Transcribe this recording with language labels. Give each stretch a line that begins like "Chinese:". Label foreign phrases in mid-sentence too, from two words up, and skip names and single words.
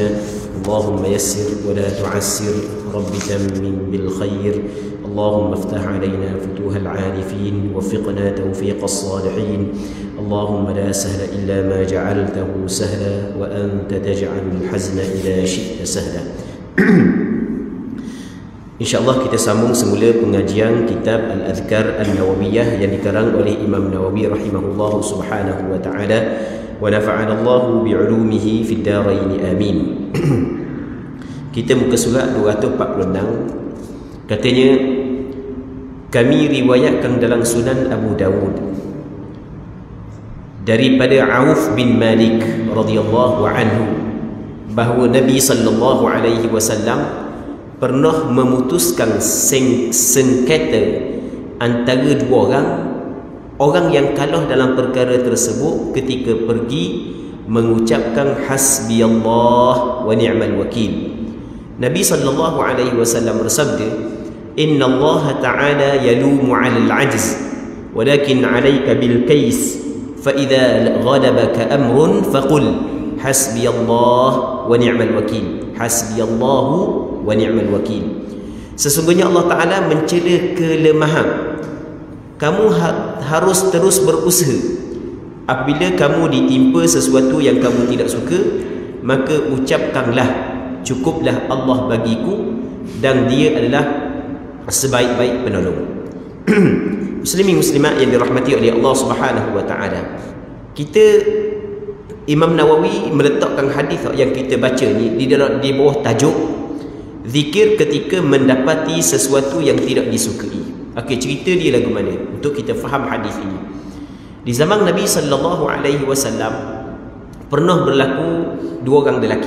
Arabic: اللهم يسر ولا تعسر رب تمم بالخير. اللهم افتح علينا فتوح العارفين وفقنا توفيق الصالحين. اللهم لا سهل إلا ما جعلته سهلا وأنت تجعل الحزن إذا شئت سهلا.
Malay: InsyaAllah kita sambung semula pengajian kitab Al-Adhkar An-Nawawiyah yang dikarang oleh Imam Nawawi
Arabic: رحمه الله سبحانه وتعالى ونفعنا الله بعلومه في الدارين آمين.
Malay: Kita muka surat 246. Katanya, kami riwayatkan dalam Sunan Abu Dawud daripada Auf bin Malik
Arabic: رضي الله عنه
Malay: bahawa Nabi
Arabic: صلى الله عليه وسلم
Malay: pernah memutuskan sengketa antara dua orang yang kalah dalam perkara tersebut ketika pergi mengucapkan
Arabic: حسبي الله ونعم الوكيل. Nabi صلى الله عليه وسلم bersabda, إن الله تعالى يلوم على العجز ولكن عليك بالكيس فإذا غلبك أمر فقل حسبي الله ونعم الوكيل. حسبي الله ونعم الوكيل.
Malay: Sesungguhnya Allah Ta'ala mencela kelemahan. Kamu harus terus berusaha. Apabila kamu ditimpa sesuatu yang kamu tidak suka, maka ucapkanlah, cukuplah Allah bagiku dan dia adalah sebaik-baik penolong. Muslimin muslimat yang dirahmati oleh Allah
Arabic: سبحانه وتعالى,
Malay: Imam Nawawi meletakkan hadis yang kita baca ni di bawah tajuk zikir ketika mendapati sesuatu yang tidak disukai. Okey, cerita dia lagu mana untuk kita faham hadis ini. Di zaman Nabi
Arabic: صلى الله عليه وسلم
Malay: pernah berlaku dua orang lelaki.